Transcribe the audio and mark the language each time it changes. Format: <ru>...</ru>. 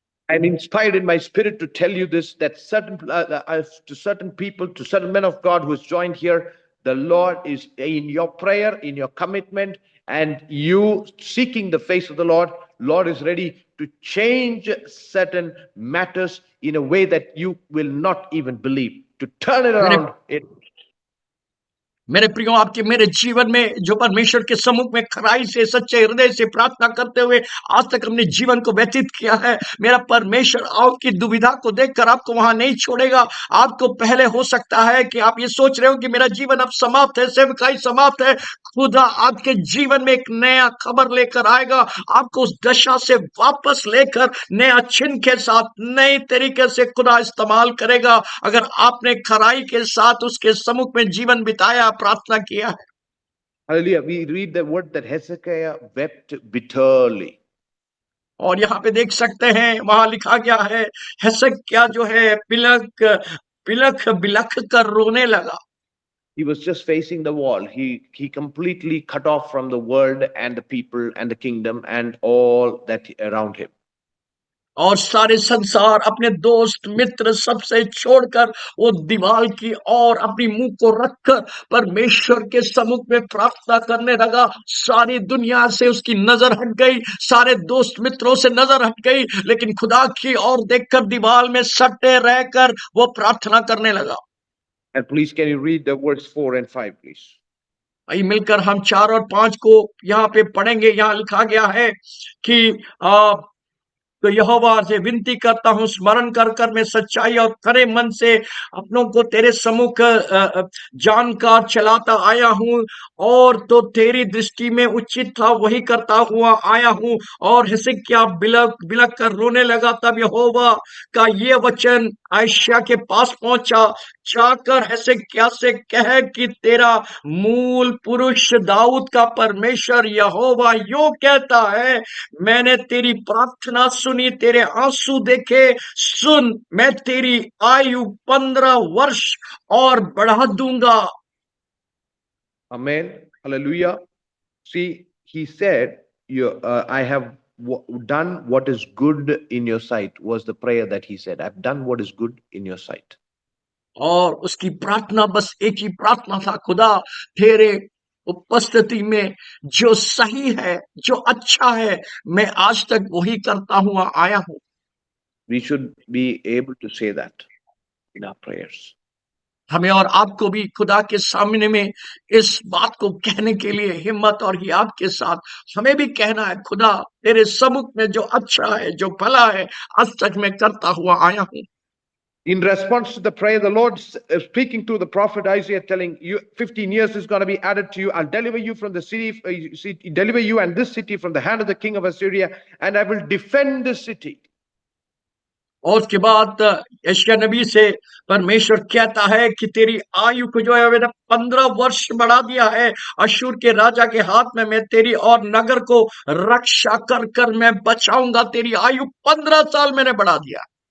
<en>I'm inspired in my spirit to tell you this, that to certain people, to certain men of God who has joined here, the Lord is in your prayer, in your commitment, and you seeking the face of the Lord is ready to change certain matters in a way that you will not even believe, to turn it</en> <hi>मेरे</hi> <en>around.</en> <hi>मेरे प्रियो, आपके मेरे जीवन में जो परमेश्वर के सम्मुख में खराई से सच्चे हृदय से प्रार्थना करते हुए आज तक हमने जीवन को व्यतीत किया है, मेरा परमेश्वर आपकी दुविधा को देखकर आपको वहां नहीं छोड़ेगा। आपको पहले हो सकता है कि आप ये सोच रहे हो कि मेरा जीवन अब समाप्त है, सेवकाई समाप्त है। खुदा आपके जीवन में एक नया खबर लेकर आएगा, आपको उस दशा से वापस लेकर नया चिन्ह के साथ नए तरीके से खुदा इस्तेमाल करेगा, अगर आपने खराई के साथ उसके सम्मुख में जीवन बिताया, प्रार्थना किया है।</hi> <en>Hallelujah. We read the word that Hezekiah wept bitterly.</en> <hi>और यहाँ पे देख सकते हैं, वहां लिखा गया है, हेzekiah जो है बिलख बिलख बिलख कर रोने लगा।</hi> <en>He was just facing the wall. He completely cut off from the world and the people and the kingdom and all that around him.</en> <hi>और सारे संसार, अपने दोस्त मित्र सबसे छोड़कर वो दीवार की ओर अपनी मुंह को रखकर परमेश्वर के सम्मुख में प्रार्थना करने लगा। सारी दुनिया से उसकी नजर हट गई, सारे दोस्त मित्रों से नजर हट गई, लेकिन खुदा की ओर देखकर दीवार में सटे रहकर वो प्रार्थना करने लगा।</hi> <en>And please, can you read the verse 4 and 5, please?</en> <hi>वही मिलकर हम 4 और 5 को यहाँ पे पढ़ेंगे। यहाँ लिखा गया है कि तो यहोवा से विनती करता हूं, स्मरण कर कर मैं सच्चाई और खरे मन से अपनों को तेरे सम्मुख जानकार चलाता आया हूं, और तो तेरी दृष्टि में उचित था वही करता हुआ आया हूं। और हिजकिय्याह बिलक बिलक कर रोने लगा। तब यहोवा का ये वचन आयशा के पास पहुंचा, जाकर हिजकिय्याह से कह कि तेरा मूल पुरुष दाऊद का परमेश्वर यहोवा यूं कहता है, मैंने तेरी प्रार्थना सुनी, तेरे आंसू देखे। सुन, मैं तेरी आयु 15 वर्ष और बढ़ा दूंगा।</hi> <en>Amen. Hallelujah. See, he said, I have done what is good in your sight, was the prayer that he said. I've done what is good in your sight.</en> <hi>और उसकी प्रार्थना बस एक ही प्रार्थना था, खुदा तेरे उपस्थिति में जो सही है, जो अच्छा है, मैं आज तक वही करता हुआ आया हूं।</hi> <en>We should be able to say that in our prayers.</en> <hi>हमें और आपको भी खुदा के सामने में इस बात को कहने के लिए हिम्मत और हियात के साथ हमें भी कहना है, खुदा तेरे सम्मुख में जो अच्छा है, जो भला है, आज तक मैं करता हुआ आया हूं।</hi> <en>In response to the prayer, the Lord speaking through the prophet Isaiah, telling you 15 years is going to be added to you. I'll deliver you from the city, deliver you and this city from the hand of the king of Assyria, and I will defend this city.</en> <hi>और उसके बाद यशायाह नबी से परमेश्वर कहता है कि तेरी आयु को जो है मैंने 15 वर्ष बढ़ा दिया है, अशूर के राजा के हाथ में मैं तेरी और नगर को रक्षा कर कर मैं बचाऊंगा। तेरी आयु 15 साल मैंने बढ़ा दिया।</hi>